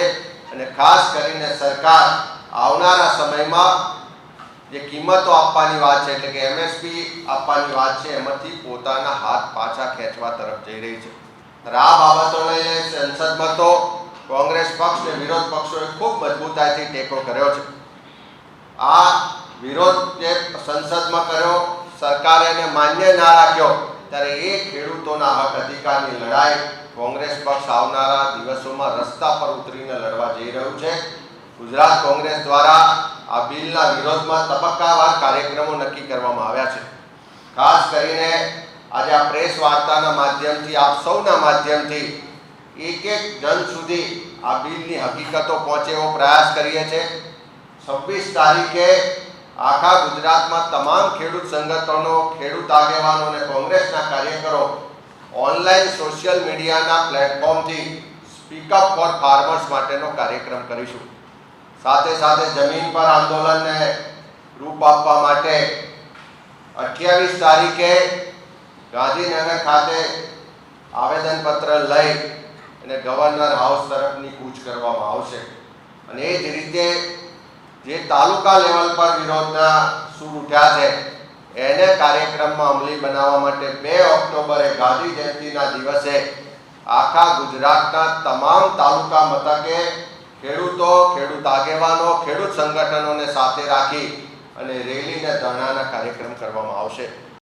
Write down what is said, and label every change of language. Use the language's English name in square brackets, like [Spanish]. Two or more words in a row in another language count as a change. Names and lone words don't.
[Gujarati] અને ખાસ કરીને સરકાર આવનારા સમયમાં જે કિંમતો આપવાની વાત છે, એટલે કે એમએસપી આપવાની વાત છે, એમાંથી પોતાના હાથ પાછા ખેંચવા તરફ જઈ રહી છે। આ બાબતોને સંસદમાં તો કોંગ્રેસ પક્ષ ને વિરોધ પક્ષોએ ખૂબ મજબૂતાઈથી ટેકો કર્યો છે। આ વિરોધ જે સંસદમાં કર્યો, સરકારે એને માન્ય ના રાખ્યો, ત્યારે એ ખેડૂતોના હક અધિકારની લડાઈ કોંગ્રેસ પક્ષ આવનારા દિવસોમાં રસ્તા પર ઉતરીને લડવા જઈ રહ્યું છે। ગુજરાત કોંગ્રેસ દ્વારા આ બિલના વિરોધમાં તબક્કાવાર કાર્યક્રમો નક્કી કરવામાં આવ્યા છે। ખાસ કરીને આજ આ પ્રેસ વાર્તાના માધ્યમથી આપ સૌના માધ્યમથી એક એક જન સુધી આ બિલની હકીકતો પહોંચે એવો પ્રયાસ કરીએ છે। 26 તારીખે આખા ગુજરાત મેં તમામ ખેડૂત સંગઠનો, ખેડૂત આગેવાનો ઔર કોંગ્રેસના કાર્યકરો ઓનલાઈન સોશિયલ મીડિયા પ્લેટફોર્મ થી સ્પીકઅપ ફોર ફાર્મર્સ માટેનો કાર્યક્રમ કરીશું। સાથે સાથે જમીન પર આંદોલન ને રૂપ આપવા માટે 28 તારીખે ગાંધીનગર ખાતે આવેદનપત્ર લઈ અને ગવર્નર હાઉસ તરફની કૂચ કરવામાં આવશે અને એ જ રીતે જે તાલુકા લેવલ પર વિરોધના સૂર ઉઠ્યા છે એને કાર્યક્રમમાં અમલી બનાવવા માટે 2 ઓક્ટોબરે ગાંધી જયંતિના દિવસે આખા ગુજરાતના તમામ તાલુકા મથકે ખેડૂતો, ખેડૂત આગેવાનો, ખેડૂત સંગઠનોને સાથે રાખી અને રેલી અને ધરણાના કાર્યક્રમ કરવામાં આવશે।